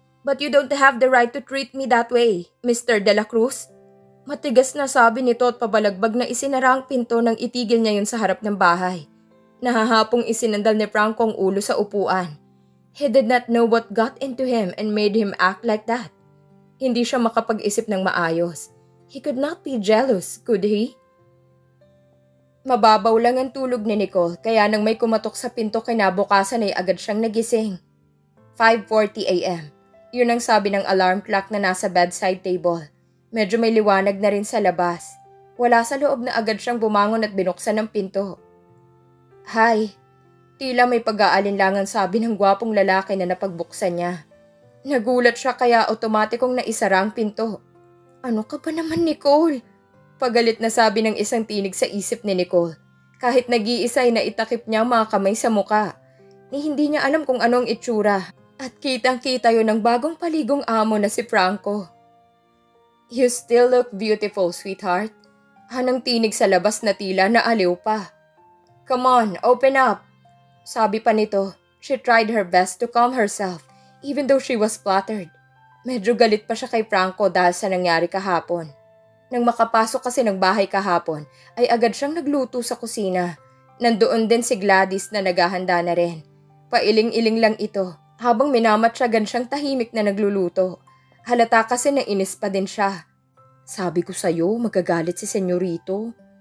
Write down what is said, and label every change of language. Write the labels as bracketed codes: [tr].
[en] But you don't have the right to treat me that way, Mr. De La Cruz. [tl] Matigas na sabi nito at pabalagbag na isinara ang pinto nang itigil niya yun sa harap ng bahay. Nahahapong isinandal ni Franco ang ulo sa upuan. [en] He did not know what got into him and made him act like that. [tl] Hindi siya makapag-isip ng maayos. [en] He could not be jealous, could he? [tl] Mababaw lang ang tulog ni Nicole kaya nang may kumatok sa pinto kinabukasan ay agad siyang nagising. 5:40 a.m. Yun ang sabi ng alarm clock na nasa bedside table. Medyo may liwanag na rin sa labas. Wala sa loob na agad siyang bumangon at binuksan ang pinto. [en] Hi. [tl] Tila may pag-aalinlangan sabi ng gwapong lalaki na napagbuksan niya. Nagulat siya kaya otomatikong naisara ang pinto. Ano ka ba naman, Nicole? Pagalit na sabi ng isang tinig sa isip ni Nicole. Kahit nag-iisa ay naitakip niya ang mga kamay sa muka. Ni hindi niya alam kung anong itsura. At kitang-kita yun ng bagong paligong amo na si Franco. [en] You still look beautiful, sweetheart. [tl] Hanang tinig sa labas na tila na aliw pa. [en] Come on, open up. [tl] Sabi pa nito. [en] She tried her best to calm herself, even though she was flattered. [tl] Medyo galit pa siya kay Franco dahil sa nangyari kahapon. Nang makapasok kasi ng bahay kahapon, ay agad siyang nagluto sa kusina. Nandoon din si Gladys na naghahanda na rin. Pailing-iling lang ito, habang minamatyagan siyang tahimik na nagluluto. Halata kasi na inis pa din siya. Sabi ko sa'yo, magagalit si Senyorito.